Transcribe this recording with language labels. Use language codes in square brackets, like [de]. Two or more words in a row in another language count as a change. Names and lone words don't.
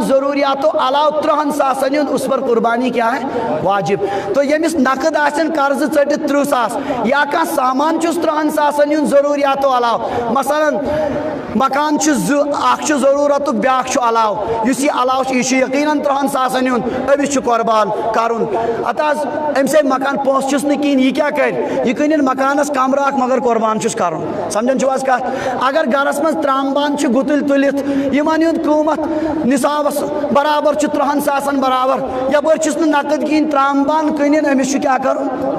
[ks] ضروریاتو علاوہ 30 ساسن ہُنٛد [ur] اس پر قربانی کیا ہے واجب تو [ks] یمس نقد آسن قرض ژٹتھ 30 ساس یا کانٛہہ سامان چھُس 30 ساسن ہُنٛد ضروریاتو علاوہ مثلاً مکان چھُ اکھ چھُ ضرورتُک بیاکھ چھُ علاوہ یُس یہ علاوہ چھُ یہ چھُ یقیناً 30 ساسن ہُنٛد أمِس چھُ قربان کرُن اتھ حظ أمۍ سٕنٛدۍ مکان پونٛسہٕ چھُس نہٕ کِہیٖنۍ یہِ کیٛاہ کرِ یہِ کٕنِن مکانس کمرٕ اکھ مگر قربان چھُس کرُن سمجھان چھِو حظ کتھ اگر گرس منٛز ترام بانہٕ چھِ گُتٕلۍ تُلِتھ یِمن ہُنٛد قۭمت نصابس برابر چھُ 30 ساسن برابر یپٲرۍ چھُس نہٕ نقد کِہیٖنۍ ترام بانہٕ کٕنِن أمِس چھُ کیٛاہ کرُن